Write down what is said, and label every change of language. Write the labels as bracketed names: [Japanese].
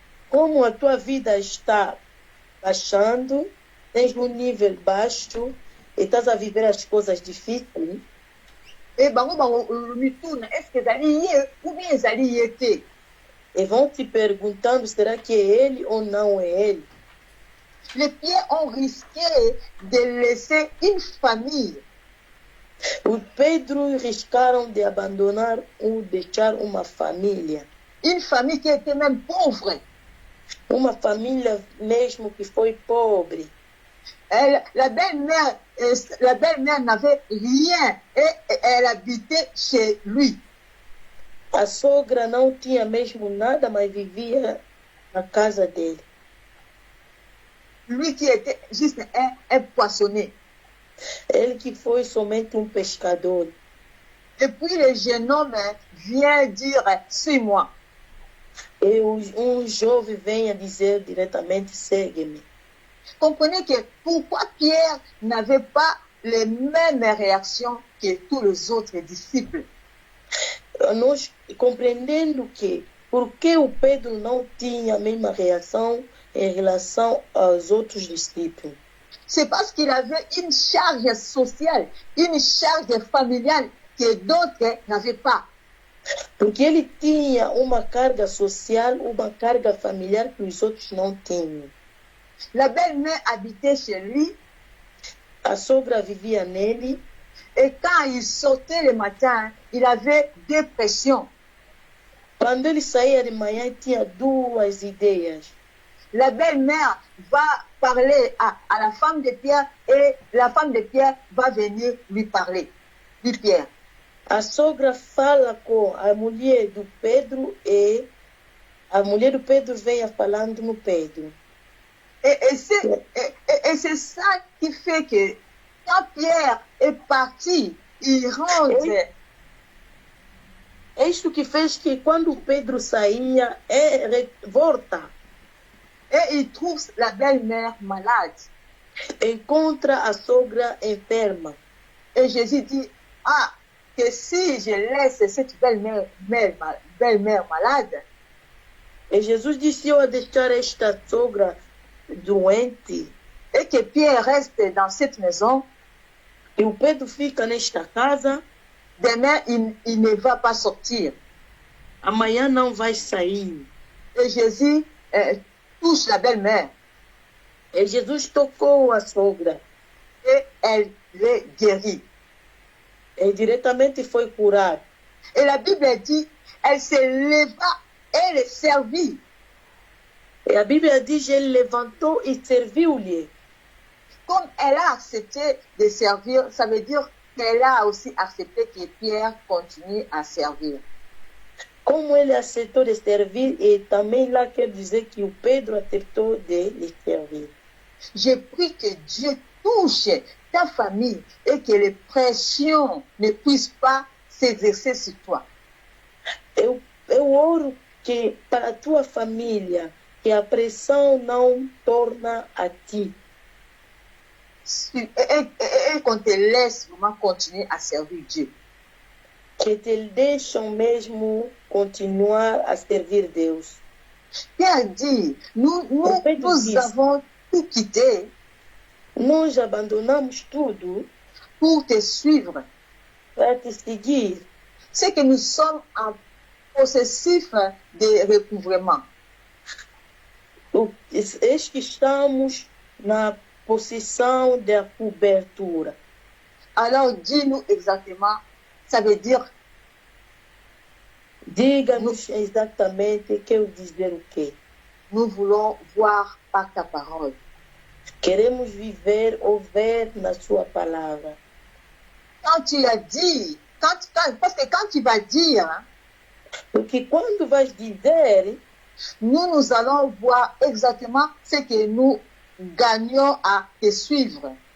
[Portuguese] Como a tua vida está baixando, tens um nível baixo e estás a viver as coisas difíceis. [Lingala] E bango mituna, [French] est-ce que [Lingala] ezali ye [French] ou bien [Lingala] ezali ye te? [Portuguese] E vão te perguntando, será que é ele ou não é ele? [French] Les Pierres ont risqué de laisser une famille. [Portuguese] O Pedro riscaram de abandonar ou deixar uma família. [French] Une famille qui était même pauvre. [Portuguese] Uma família mesmo que foi pobre. [French] La belle-mère n'avait rien et elle habitait chez lui. [Portuguese] A sogra não tinha mesmo nada, mas vivia na casa dele. [French] Lui qui était juste un poissonnier. [Portuguese] Ele que foi somente um pescador. [French] Et puis le jeune homme vient dire, suis-moi. [Portuguese] E um jovem vem a dizer diretamente, segue-me. [French] Comprenez que pourquoi Pierre n'avait pas les mêmes réactions que tous les autres disciples. [Portuguese] Nós compreendendo que por que o Pedro não tinha a mesma reação em relação aos outros discípulos. [French] C'est parce qu'il avait une charge sociale, une charge familiale que d'autres n'avaient pas. [Portuguese] Porque ele tinha uma carga social, uma carga familiar que os outros não tinham. [French] La belle-mère habitait chez lui. [Portuguese] A sogra vivia nele. [French] Et quand il sortait le matin, il avait deux pressions. [Portuguese] Quando ele saía de manhã, tinha duas ideias. [French] La belle-mère va parler à la femme de Pierre et la femme de Pierre va venir lui parler, lui Pierre. [Portuguese] A sogra fala com a mulher do Pedro e a mulher do Pedro vem falando no Pedro. [French] Et c'est ça qui fait que quand Pierre est parti, il rentre. [Portuguese] É isto que fez que quando Pedro saía, volta. [French] Et il trouve la belle-mère malade. [Portuguese] Encontra a sogra enferma. [French] Et Jésus dit, que si je laisse cette belle-mère malade. [Portuguese] E Jesus disse, eu a deixar esta sogra doente. [French] Et que Pierre reste dans cette maison. [Portuguese] E o Pedro fica nesta casa. [French] Demain, il ne va pas sortir. [Portuguese] Amanhã não vai sair. [French] Et Jésus touche la belle-mère. [Portuguese] E Jesus tocou a sogra. [French] Et elle est guérie. [Portuguese] E diretamente foi curada. [French] Et la Bible dit, elle se leva et le servit. [Portuguese] E a Bíblia diz, ele levantou e serviu-lhe. [French] Comme elle a accepté de servir, ça veut dire qu'elle a aussi accepté que Pierre continue à servir. [Portuguese] Como ele aceitou de servir, e também lá quer dizer que o Pedro aceitou de lhe servir. [French] Je prie que Dieu touche ta famille et que les pressions ne puissent pas s'exercer sur toi. [Portuguese] Eu oro que para a tua família, que a pressão não torna a ti. [French] Et qu'on te laisse vraiment continuer à servir Dieu. [Portuguese] Que te deixam mesmo continuar a servir Deus. [French] Pierre dit, nous avons tout quitté. [Portuguese] Nós abandonamos tudo [French] pour te suivre. [Portuguese] Para te seguir. [French] C'est que nous sommes en processus de recouvrement. [Portuguese] Eis que estamos na posição da cobertura. [French] Alors, dis-nous exactement, ça veut dire... [Portuguese] Diga-nos exatamente que eu dizer o quê. [French] Nous voulons voir par ta parole. [Portuguese] Queremos viver ou ver na sua palavra. [French] Quand tu as dit, parce que quand tu vas dire... [Portuguese] Porque quando vais dizer... [French] Nous allons voir exactement ce que nous gagnons à te suivre.